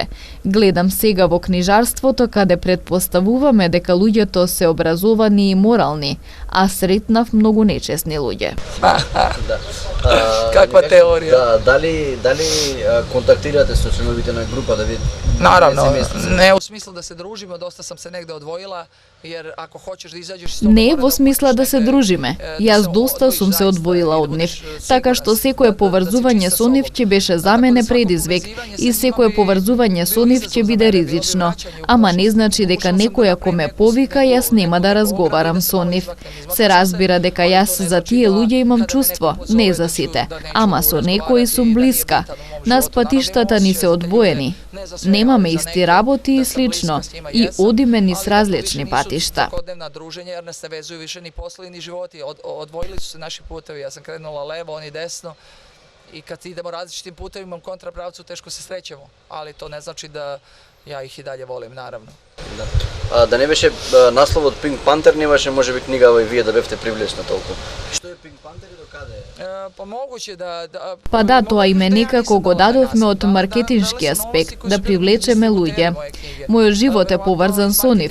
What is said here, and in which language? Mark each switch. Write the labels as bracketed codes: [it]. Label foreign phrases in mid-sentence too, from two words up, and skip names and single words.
[mk] Гледам сега во книжарството каде предпоставуваме дека луѓето се образовани и морални, а сретнав многу нечесни луѓе. Каква теорија? Да, дали контактирате со членовите на група да видите? [sr] Naravno, ne u smislu da se družimo, dosta sam se negde odvojila, jer ako hoćeš da izađeš iz toga... [mk] Не во смисла да се дружиме. Јас доста сум се одвоила од нив, така што секое поврзување со нив ќе беше за мене предизвик и секое поврзување со нив ќе биде ризично. Ама не значи дека некој ако ме повика, јас нема да разговарам со нив. Се разбира дека јас за тие луѓе имам чувство, не за сите, ама со некои сум блиска. Нас патиштата ни се одвоени. Немаме исти работи и слично и одиме низ различни патишта. [sr] Svakodnevna druženja jer nas ne vezuju više ni poslovi ni životi. Odvojili su se naši putevi. Ja sam krenula levo, oni desno. i kad idemo različitim putevima u kontrapravcu teško se srećemo, ali to ne znači da ja ih i dalje volim, naravno. [mk] Да не беше насловот Pink Panther, немаше може би книга и вие да бевте привлечна толку. Што е Pink Panther и до каде е? Па могуќе да Па да, тоа име некако го дадовме од маркетиншки аспект, да привлечеме луѓе. Мојот живот е поврзан со нив.